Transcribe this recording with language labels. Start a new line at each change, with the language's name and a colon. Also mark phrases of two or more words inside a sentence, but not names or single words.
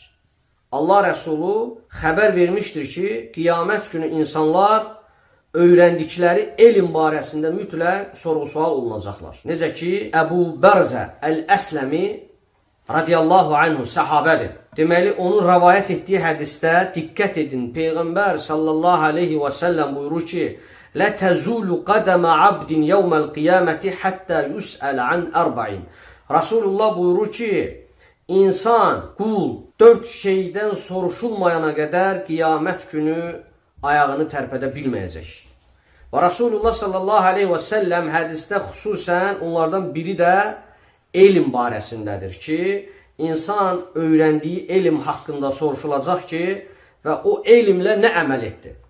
Azerbaijani: Allah Rəsulu xəbər vermişdir ki, qiyamət günü insanlar öyrəndikləri elm barəsində mütləq sorğu-sual olunacaqlar. Necə ki, Əbu Bərzə Əl-Əsləmi
Arabic: رضي الله عنه
Azerbaijani: səhabədir. Deməli, onun rəvayət etdiyi hədisdə diqqət edin. Peyğəmbər
Arabic: صلى الله عليه وسلم
Azerbaijani: buyurur ki,
Arabic: لا تزول قدم عبد يوم القيامة حتى يسأل عن أربع.
Azerbaijani: Rasulullah buyurur ki, insan, qul 4 şeydən soruşulmayana qədər qiyamət günü ayağını tərpədə bilməyəcək. Və Rasulullah
Arabic: صلى الله عليه وسلم
Azerbaijani: hədisdə xüsusən onlardan biri də elm barəsindədir ki, insan öyrəndiyi elm haqqında soruşulacaq ki, və o elmlə nə əməl etdi?